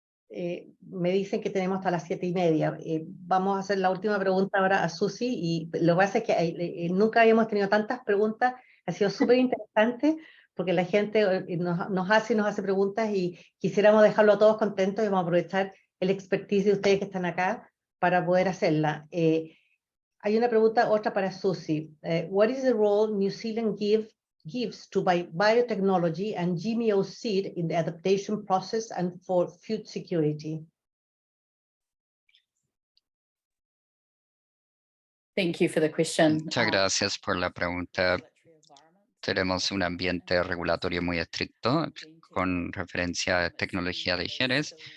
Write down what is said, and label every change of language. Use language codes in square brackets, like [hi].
[es] Me dicen que tenemos hasta las 7:30. Vamos a hacer la última pregunta ahora a Susi y lo que pasa es que nunca habíamos tenido tantas preguntas, ha sido súper interesante porque la gente nos hace preguntas y quisiéramos dejarlo a todos contentos y vamos a aprovechar el expertise de ustedes que están acá para poder hacerla. Hay una pregunta, otra para Susi. [en] What is the role New Zealand gives to biotechnology and GMO seed in the adaptation process and for food security? Thank you for the question. [es] Muchas gracias por la pregunta. Tenemos un ambiente regulatorio muy estricto con referencia a tecnología de genes.